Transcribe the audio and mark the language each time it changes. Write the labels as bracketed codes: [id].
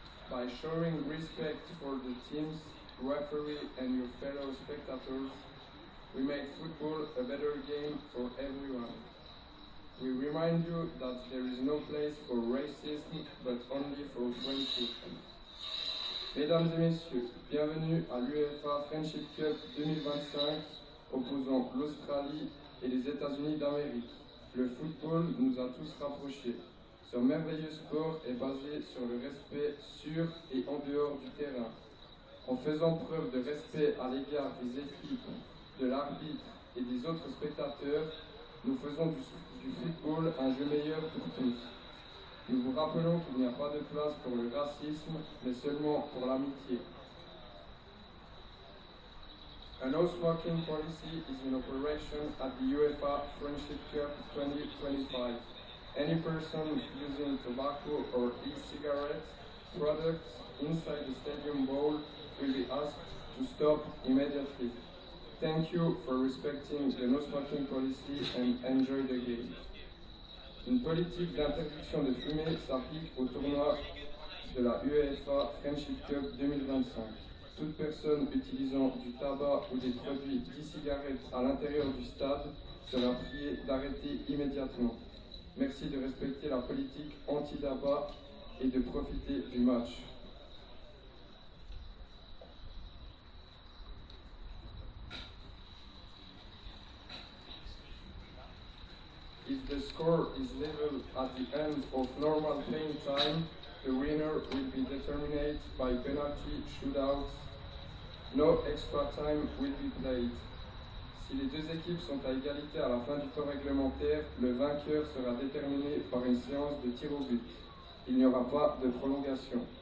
[en] By showing respect for the teams, referee and your fellow spectators, we make football a better game for everyone. We remind you that there is no place for racism, but only for friendship. [fr] Mesdames et messieurs, bienvenue à l'UEFA Friendship Cup 2025 opposant l'Australie et les États-Unis d'Amérique. Le football nous a tous rapprochés. Ce merveilleux sport est basé sur le respect sur et en dehors du terrain. En faisant preuve de respect à l'égard des équipes, de l'arbitre et des autres spectateurs, nous faisons du football un jeu meilleur pour tous. Nous vous rappelons qu'il n'y a pas de place pour le racisme, mais seulement pour l'amitié. [en] A no smoking policy is in operation at the UEFA Friendship Cup 2025. Any person using tobacco or e-cigarette products inside the stadium bowl will be asked to stop immediately. Thank you for respecting the no smoking policy and enjoy the game. [fr] Une politique d'interdiction de fumer s'applique au tournoi de la UEFA Friendship Cup 2025. Toute personne utilisant du tabac ou des produits d'e-cigarettes à l'intérieur du stade sera priée d'arrêter immédiatement. Merci de respecter la politique anti-tabac et de profiter du match. [en] If the score is level at the end of normal playing time, the winner will be determined by penalty shootouts. No extra time will be played. [fr] Si les deux équipes sont à égalité à la fin du temps réglementaire, le vainqueur sera déterminé par une séance de tir au but. Il n'y aura pas de prolongation.